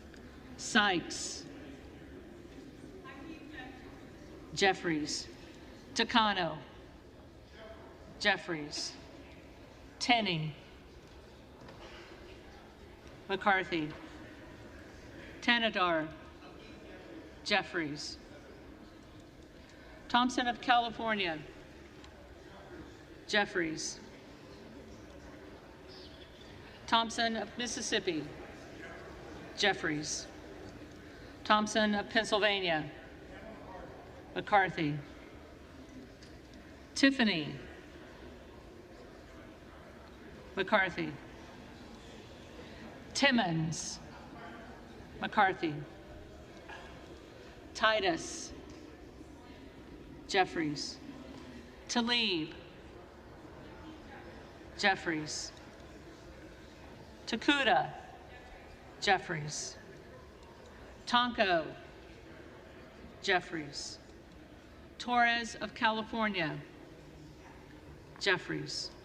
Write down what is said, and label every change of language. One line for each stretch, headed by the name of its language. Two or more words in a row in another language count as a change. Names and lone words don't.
English: Sykes, Jeffries, Takano, Jeffries, Tenney, McCarthy, Tanadar, Jeffries, Thompson of California, Jeffries, Thompson of Mississippi, Jeffries, Thompson of Pennsylvania, McCarthy, Tiffany, McCarthy, Timmons, McCarthy, Titus, Jeffries, Tlaib, Jeffries, Takuda, Jeffries, Tonko, Jeffries, Torres of California, Jeffries,